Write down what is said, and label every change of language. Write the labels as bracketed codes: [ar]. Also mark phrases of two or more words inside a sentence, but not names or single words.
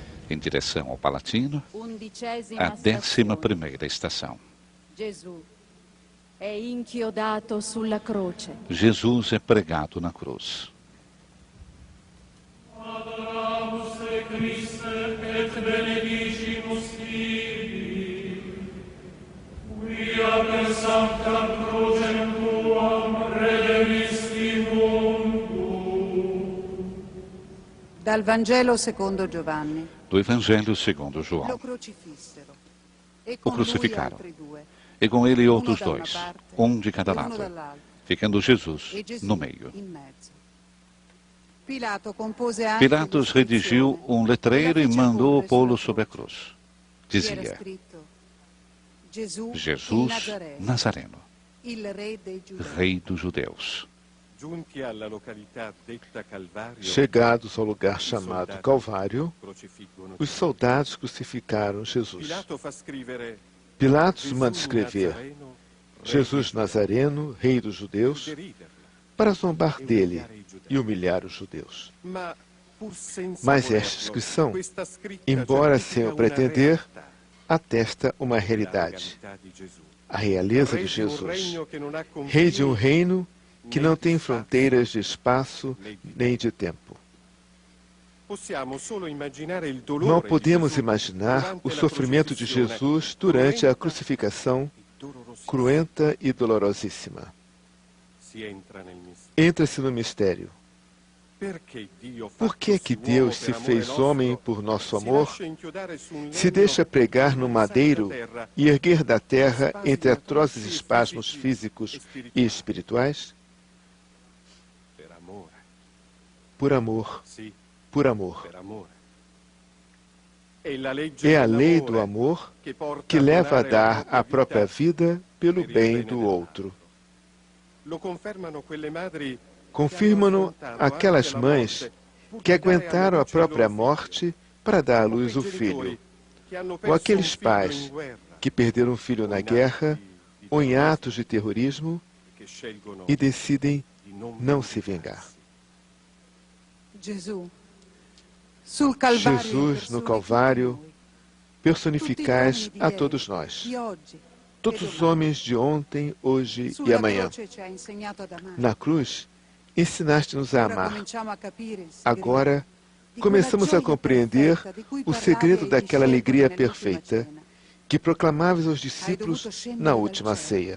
[pt] em direção ao Palatino, 11ª a 11ª [it] stazione. [pt] estação. [it] Gesù è inchiodato sulla croce. [pt] Jesus é pregado na cruz. [la] Adoramus te Christe et benedicimus tibi, quia per sanctam crucem tuam redemisti mundo. [it] Dal Vangelo secondo Giovanni. [pt] Do Evangelho segundo [it] Lo [pt] João. [it] crocifissero. E [pt] O [it] con lui [pt] crucificaram. [it] altri due, [pt] E com ele [it] uno [pt] outros [it] da una [pt] dois, [it] parte [pt] um de cada [it] e uno [pt] lado, [it] dall'altro, [pt] ficando Jesus [it] e Gesù [pt] no meio. [it] in mezzo. Pilato compose anche [pt] Pilatos redigiu um letreiro e mandou pô-lo sobre a cruz. Dizia: [it] Gesù [pt] Jesus [it] Nazareno, [pt] Nazareno, [it] il re dei giudei. [pt] Rei dos Judeus. [it] Giunti alla località detta Calvario, [pt] Chegados ao lugar chamado Calvário, [it] crocifiggono. [pt] os soldados crucificaram Jesus. [it] Pilato fa scrivere [pt] Pilatos manda escrever [it] Nazareno, re [pt] Jesus Nazareno, rei dos judeus, [it] deriderlo. [pt] para zombar dele e humilhar os judeus. [it] Ma pur senza [pt] Mas [it] volerlo, [pt] esta inscrição, [it] questa scritta [pt] embora [it] certifica [pt] sem o [it] una [pt] pretender, [it] realtà, [pt] atesta uma [it] la [pt] realidade, [it] regalità di Gesù. [pt] a realeza [it] Re [pt] de [it] di un [pt] Jesus, [it] regno che non ha [pt] rei de um [it] confini, [pt] reino que não tem fronteiras de espaço nem de tempo. [it] possiamo solo immaginare il dolore [pt] Não [it] di [pt] podemos [it] Gesù [pt] imaginar [it] durante [pt] o [it] la [pt] sofrimento de [it] crocifissione, [pt] Jesus durante a [it] cruenta [pt] crucificação [it] e dolorosissima. [pt] cruenta e dolorosíssima. [it] Si entra nel mistero. [pt] Entra-se no mistério. [it] Perché Dio [pt] Por que que [it] fattosi [pt] Deus [it] uomo [pt] se [it] per amore [pt] fez [it] nostro, [pt] homem por nosso [it] si [pt] amor, [it] lascia inchiodare su un [pt] se [it] legno [pt] deixa pregar [it] e [pt] no [it] non [pt] madeiro [it] sai da terra, [pt] e erguer da terra [it] espasmi [pt] entre atrozes [it] atroci e [pt] espasmos físicos físicos e espirituais? [it] per amore, [pt] Por amor, [it] sì, [pt] por amor. [it] per amore. È la legge [pt] É a [it] dell'amore [pt] lei do amor [it] che porta [pt] que leva a [it] donare [pt] dar [it] la [pt] a própria [it] vita [pt] vida pelo [it] per il [pt] bem [it] bene [pt] do [it] dell'altro. [pt] outro. [it] Lo confermano quelle madri [pt] Confirmam-no aquelas mães que aguentaram a própria morte para dar à luz o filho, ou aqueles pais que perderam um filho na guerra ou em atos de terrorismo e decidem não se vingar. [it] Gesù, sul Calvario, [pt] Jesus no Calvário, personificais a todos nós, todos os homens de ontem, hoje e amanhã. Na cruz, ensinaste-nos a amar. Agora, começamos a compreender o segredo daquela alegria perfeita que proclamavas aos discípulos na última ceia.